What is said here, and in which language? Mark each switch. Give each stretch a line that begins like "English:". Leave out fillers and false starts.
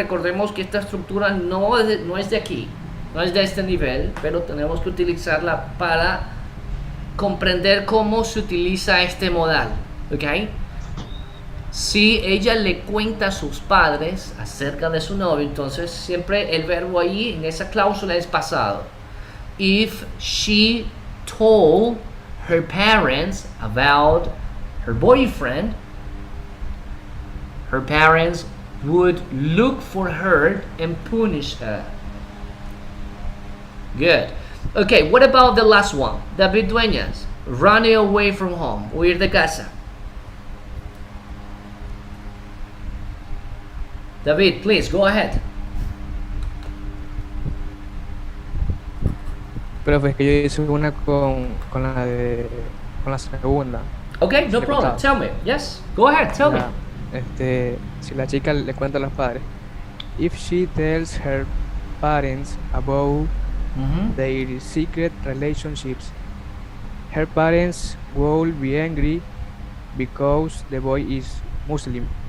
Spanish: Recordemos que esta estructura no es de aquí, no es de este nivel, pero tenemos que utilizarla para comprender cómo se utiliza este modal, ¿ok? Si ella le cuenta a sus padres acerca de su novio, entonces siempre el verbo ahí en esa cláusula es pasado.
English: If she told her parents about her boyfriend, her parents would look for her and punish her. Good. Okay, what about the last one? David Dueñas, running away from home,
Spanish: huir de casa.
English: David, please, go ahead.
Spanish: Profe, es que yo hice una con la segunda.
English: Okay, no problem. Tell me. Yes, go ahead, tell me.
Spanish: Si la chica le cuenta a los padres.
English: If she tells her parents about their secret relationships, her parents will be angry because the boy is Muslim.